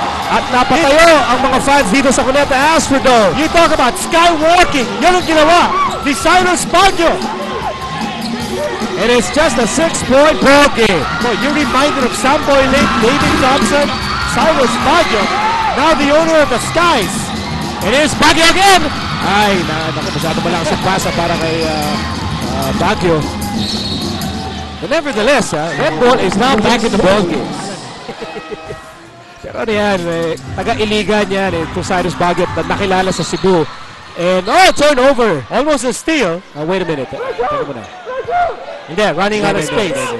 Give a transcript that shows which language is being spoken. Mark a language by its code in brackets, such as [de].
[tl] At napatayo ang mga fans dito sa Cuneta Astrodome. [en] You talk about skywalking. [tl] Yan ang ginawa ni Cyrus Baguio. [en] And it's just a 6-point ball game. Boy, you're reminded of Samboy Lake, David Thompson, Cyrus Baguio, now the owner of the Skies. It is Baguio again! [tl] Ay, masyado malakas ang pasa para kay Baguio. [en] But nevertheless, Red Bull is now back in the ball game. [tl] Pero ano yan, taga-iligan yan to Cyrus Baguio na nakilala sa Cebu. [en] And turnover! Almost a steal. Wait a minute. [tl] Teka muna. [en] Hindi, running out of space.